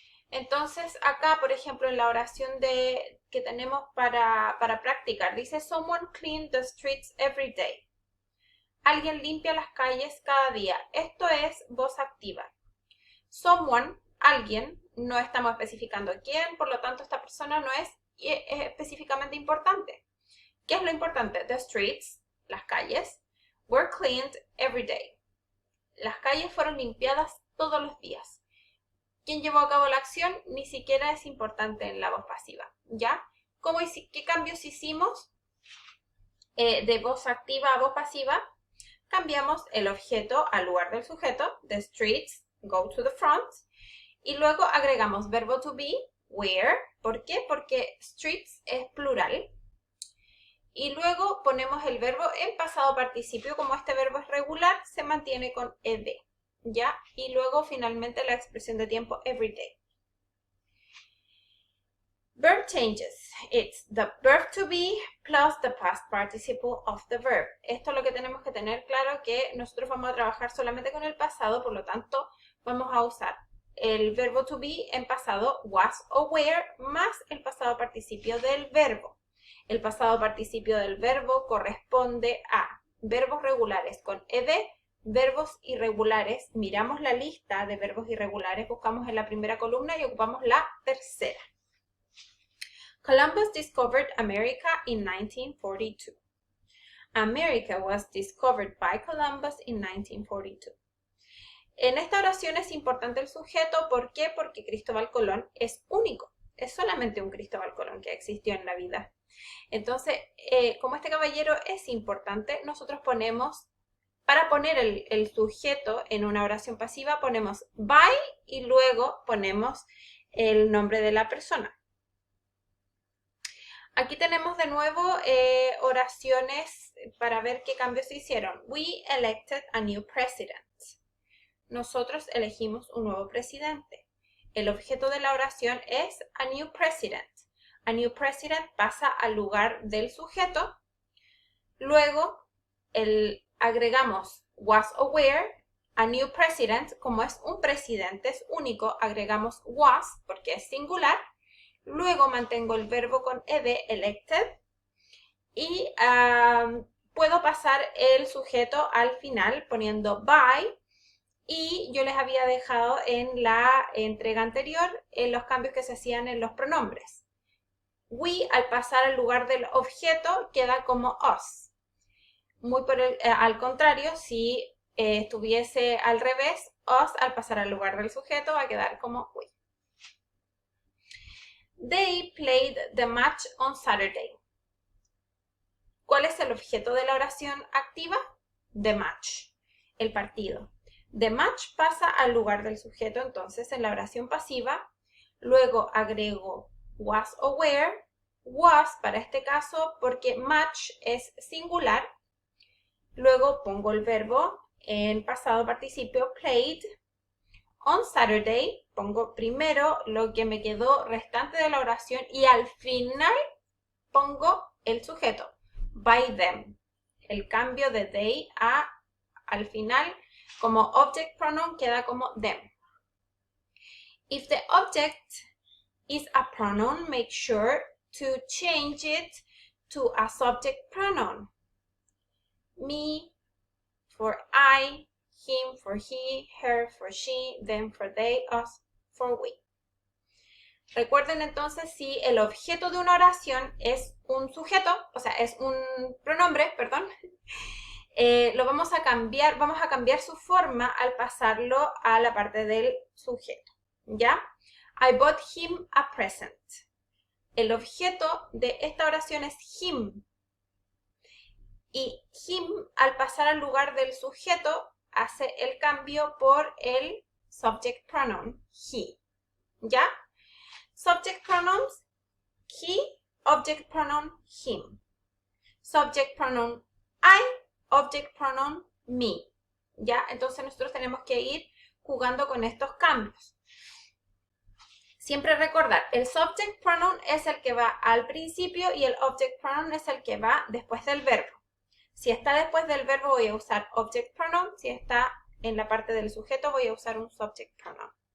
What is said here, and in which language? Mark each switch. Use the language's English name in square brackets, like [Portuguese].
[Spanish] Entonces, acá, por ejemplo, en la oración que tenemos para practicar, dice, [English] Someone cleaned the streets every day. [Spanish] Alguien limpia las calles cada día. Esto es voz activa. Someone, alguien, no estamos especificando quién, por lo tanto, esta persona no es específicamente importante. ¿Qué es lo importante? [English] The streets, [Spanish] las calles, [English] were cleaned every day. [Spanish] Las calles fueron limpiadas todos los días. ¿Quién llevó a cabo la acción? Ni siquiera es importante en la voz pasiva, ¿ya? ¿Qué cambios hicimos de voz activa a voz pasiva? Cambiamos el objeto al lugar del sujeto. [English] The streets go to the front. [Spanish] Y luego agregamos verbo to be, where. ¿Por qué? Porque streets es plural. Y luego ponemos el verbo en pasado participio. Como este verbo es regular, se mantiene con ed. ¿Ya? Y luego finalmente la expresión de tiempo every day. [English] Verb changes. It's the verb to be plus the past participle of the verb. [Spanish] Esto es lo que tenemos que tener claro, que nosotros vamos a trabajar solamente con el pasado, por lo tanto vamos a usar el verbo to be en pasado was o were más el pasado participio del verbo. El pasado participio del verbo corresponde a verbos regulares con ed, verbos irregulares. Miramos la lista de verbos irregulares, buscamos en la primera columna y ocupamos la tercera. [English] Columbus discovered America in 1942. America was discovered by Columbus in 1942. [Spanish] En esta oración es importante el sujeto. ¿Por qué? Porque Cristóbal Colón es único. Es solamente un Cristóbal Colón que existió en la vida. Entonces, como este caballero es importante, nosotros ponemos para poner el sujeto en una oración pasiva ponemos by y luego ponemos el nombre de la persona. Aquí tenemos de nuevo oraciones para ver qué cambios se hicieron. [English] We elected a new president. [Spanish] Nosotros elegimos un nuevo presidente. El objeto de la oración es [English] a new president. [Spanish] A new president pasa al lugar del sujeto. Luego agregamos was o were. A new president, como es un presidente, es único, agregamos was porque es singular. Luego mantengo el verbo con ed, elected, y puedo pasar el sujeto al final poniendo by, y yo les había dejado en la entrega anterior los cambios que se hacían en los pronombres. We, al pasar al lugar del objeto, queda como us. Al contrario, si estuviese al revés, us, al pasar al lugar del sujeto, va a quedar como we. [English] They played the match on Saturday. [Spanish] ¿Cuál es el objeto de la oración activa? The match, el partido. The match pasa al lugar del sujeto, entonces, en la oración pasiva. Luego agrego was o were. Was, para este caso, porque match es singular. Luego pongo el verbo en pasado participio, played. On Saturday, pongo primero lo que me quedó restante de la oración y al final pongo el sujeto, by them. El cambio de they al final, como object pronoun, queda como them. [English] If the object is a pronoun, make sure to change it to a subject pronoun. Me for I, him for he, her for she, them for they, us for we. [Spanish] Recuerden entonces, si el objeto de una oración es un sujeto, o sea, es un pronombre, perdón, vamos a cambiar su forma al pasarlo a la parte del sujeto, ¿ya? [English] I bought him a present. [Spanish] El objeto de esta oración es him. Y him, al pasar al lugar del sujeto, hace el cambio por el subject pronoun, he. ¿Ya? [English] Subject pronouns, he, object pronoun, him. Subject pronoun, I, object pronoun, me. ¿Ya? [Spanish] Entonces nosotros tenemos que ir jugando con estos cambios. Siempre recordar, el subject pronoun es el que va al principio y el object pronoun es el que va después del verbo. Si está después del verbo voy a usar object pronoun, si está en la parte del sujeto voy a usar un subject pronoun.